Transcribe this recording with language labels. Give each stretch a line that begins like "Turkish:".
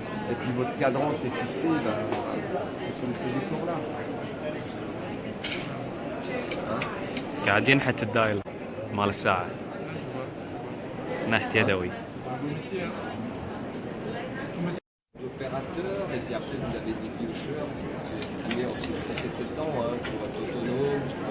French: Et puis votre cadran qui est fixé, c'est comme ce décor-là.
Arabic: قاعد ينحت الدايل مال الساعة نحت يدوي.
French: L'opérateur, et puis après vous avez des piocheurs, c'est estimé entre 6 et 7 ans pour être autonome.